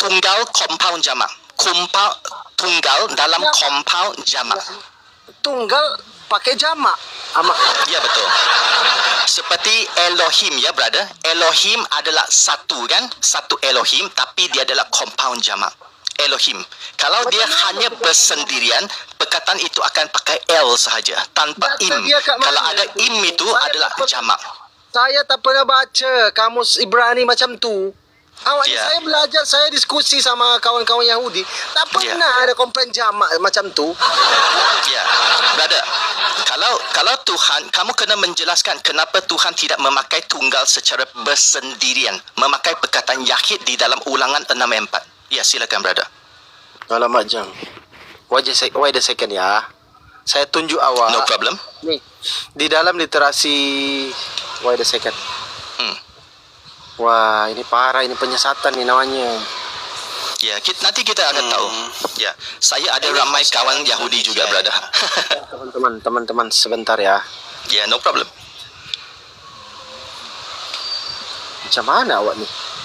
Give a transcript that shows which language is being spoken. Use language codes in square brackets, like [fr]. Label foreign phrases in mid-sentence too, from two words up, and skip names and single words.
[ms] Tunggal compound jamak. Tunggal dalam compound jamak. Tunggal pakai jamak. Ya, betul. Seperti Elohim, ya, brother. Elohim adalah satu, kan? Satu Elohim, tapi dia adalah compound jamak. Elohim. Kalau dia hanya bersendirian, perkataan itu akan pakai L sahaja, tanpa im. Kalau ada im itu adalah jamak. Saya tak pernah baca kamus Ibrani macam tu. [id] Saya belajar, saya diskusi sama kawan-kawan Yahudi. [ms] Tak pernah ada komplain jamak macam tu. Ya, brother. Kalau Tuhan, kamu kena menjelaskan kenapa Tuhan tidak memakai tunggal secara bersendirian, memakai perkataan yahid di dalam Ulangan 6:4. Ya, silakan, brother. Alamak, [en] Jang. Wait a second ya. [ms] Saya tunjuk awak. [en] No problem. [id] Nih, di dalam literasi. [en] Wait a second. [id] Wah, ini parah, ini penyesatan nih namanya. Ya, nanti kita akan tahu. [ms] Ya, saya ada ramai kawan Yahudi juga, brother. [id] Teman-teman sebentar ya. [en] Ya, no problem. [ms] Macam mana awak nih?